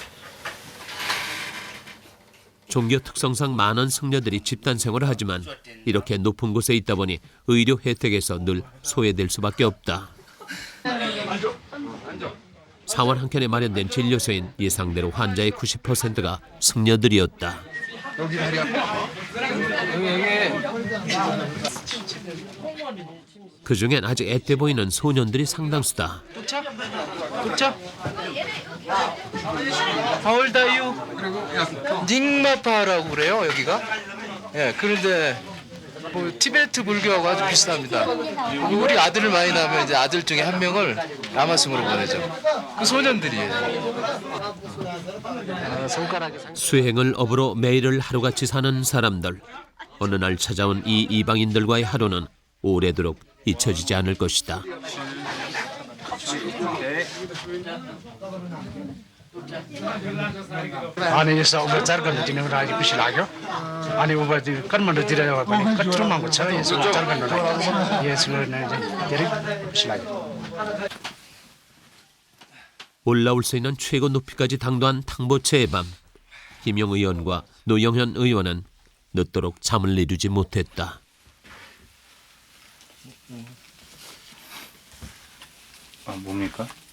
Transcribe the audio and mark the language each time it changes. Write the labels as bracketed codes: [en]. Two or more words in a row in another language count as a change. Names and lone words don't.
[ko] 종교 특성상 많은 승려들이 집단 생활을 하지만 이렇게 높은 곳에 있다 보니 의료 혜택에서 늘 소외될 수밖에 없다. 사원 한켠에 마련된 진료소인 예상대로 환자의 90%가 승려들이었다. 여기 다리 아파. 그중엔 아직 앳돼 보이는 소년들이 상당수다. 쫓아? [en] How old are you? [ko] 닉마파라고 그래요, 여기가? 예, 그런데 뭐 티베트 불교하고 아주 비슷합니다. 우리 아들을 많이 낳으면 이제 아들 중에 한 명을 라마승으로 보내죠. 그 소년들이에요. 수행을 업으로 매일을 하루같이 사는 사람들. 어느 날 찾아온 이 이방인들과의 하루는 오래도록 잊혀지지 않을 것이다. [ne] अनि यसो उपचार गर्न दिनुको लागि खुसी लाग्यो अनि काठमाडौँतिर पनि कत्रो महँगो छ यसो उपचार गर्नलाई यसो धेरै खुसी लाग्यो. [ko] 올라올 수 있는 최고 높이까지 당도한 탕보체의 밤. 김용 의원과 노영현 의원은 늦도록 잠을 이루지 못했다. 뭡니까?